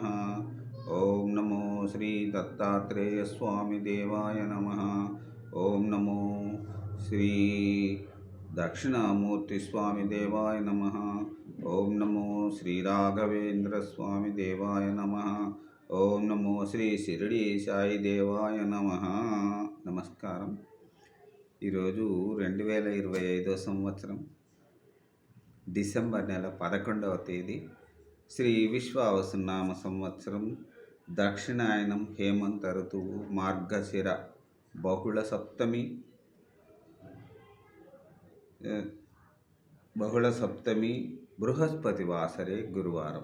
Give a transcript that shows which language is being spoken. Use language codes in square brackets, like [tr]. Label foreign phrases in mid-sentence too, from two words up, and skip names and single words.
[sa] ओम नमो श्री दत्तात्रेय स्वामी देवाय नमः। ओम नमो श्री दक्षिणामूर्ति स्वामी देवाय नमः। ओम नमो श्री राघवेंद्र स्वामी देवाय नमः। ओम नमो श्री शिरडी साई देवाय नमः। [te] నమస్కారం। ఈరోజు 2025 సంవత్సరం డిసెంబర్ నెల 11వ తేదీ శ్రీ విశ్వావసునామ సంవత్సరం దక్షిణాయనం హేమంత ఋతువు మార్గశిర బహుళ సప్తమి [sa] బృహస్పతి వాసరే [te] గురువారం।